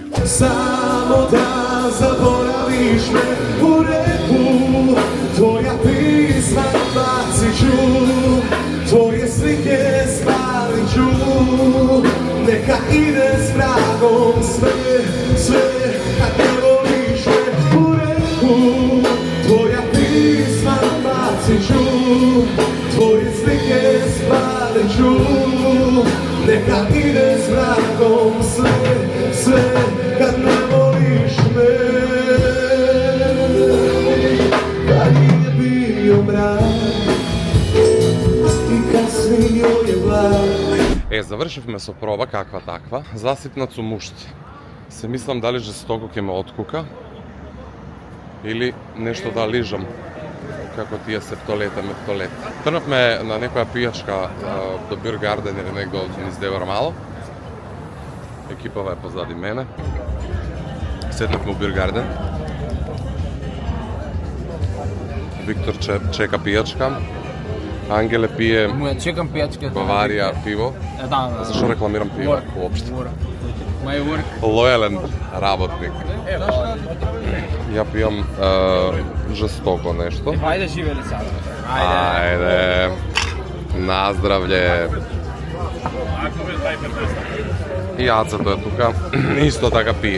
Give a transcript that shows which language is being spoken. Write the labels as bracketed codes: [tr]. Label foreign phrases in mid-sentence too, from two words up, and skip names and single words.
[sr] Само да заборавиш ме у реку, твоја писма бацичу, твоје слике спаличу, нека иде с врагом све, kad ne voliš me u reku, tvoja pisma baciću, tvoje slike spaliću, neka ide s vragom sve, kad ne voliš me. [hr] Kad je bio mrak i kasnio je vlak. [mk] Завршивме со проба каква таква, засипнат сум уште. Се мислам дали жестоко ќе ме откука или нешто да лижам како тие септолета мептолета. Трнавме на некоја пијачка до Бир Гарден или негде низ Девар Мало. Екипава е позади мене. Седнавме у Бир Гарден. Виктор чека пијачка. Ангеле пие чекам пијачка. Баварија пиво. Да. Зашо рекламирам пиво уопште? [en] My work. [mk] Лојален работник. Ја пијам жестоко нешто. Ајде живели сад. Ајде. Наздравле. И Ацето е тука. Исто така пие.